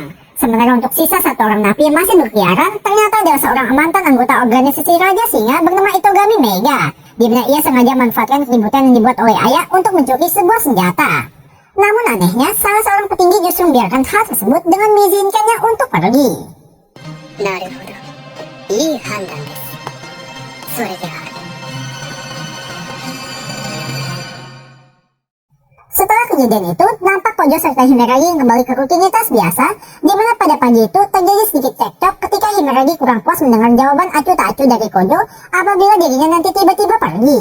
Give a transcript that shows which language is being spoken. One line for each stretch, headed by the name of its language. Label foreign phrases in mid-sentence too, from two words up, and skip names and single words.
Indonesian: Sementara untuk sisa 1 orang napi yang masih berkeliaran, ternyata adalah seorang mantan anggota organisasi Raja Singa bernama Itogami Mega, di mana ia sengaja memanfaatkan keributan yang dibuat oleh Aya untuk mencuri sebuah senjata. Namun anehnya, salah seorang petinggi justru membiarkan hal tersebut dengan mengizinkannya untuk pergi.
Japanese: なるほどいい判断です。それでは
Indonesian: Setelah kejadian itu, nampak Kojo serta Himeragi yang kembali ke rutinitas biasa, di mana pada pagi itu terjadi sedikit cekcok ketika Himeragi kurang puas mendengar jawaban acuh tak acuh dari Kojo apabila dirinya nanti tiba-tiba pergi.